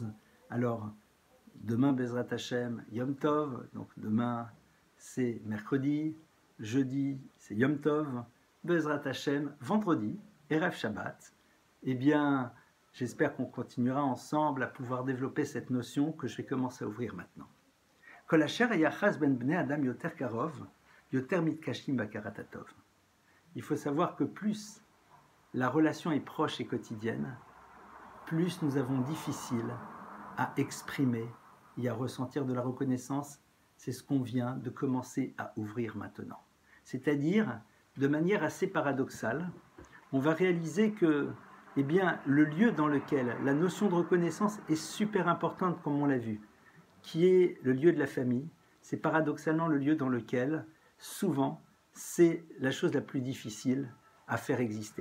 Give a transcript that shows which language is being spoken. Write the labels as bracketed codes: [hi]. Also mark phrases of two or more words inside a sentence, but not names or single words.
[fr] Alors, demain, [he] בעזרת השם, יום טוב, [fr] donc demain, c'est mercredi, jeudi, c'est Yom Tov, [he] בעזרת השם, [fr] vendredi, [he] ערב שבת. [fr] Eh bien, j'espère qu'on continuera ensemble à pouvoir développer cette notion que je vais commencer à ouvrir maintenant. [he] כל אשר יחס בין בני אדם יותר קרוב, יותר מתקשים בהכרת הטוב. [fr] Il faut savoir que plus la relation est proche et quotidienne, plus nous avons difficile à exprimer et à ressentir de la reconnaissance. C'est ce qu'on vient de commencer à ouvrir maintenant. C'est-à-dire, de manière assez paradoxale, on va réaliser que eh bien, le lieu dans lequel la notion de reconnaissance est super importante, comme on l'a vu, qui est le lieu de la famille, c'est paradoxalement le lieu dans lequel, souvent, c'est la chose la plus difficile à faire exister.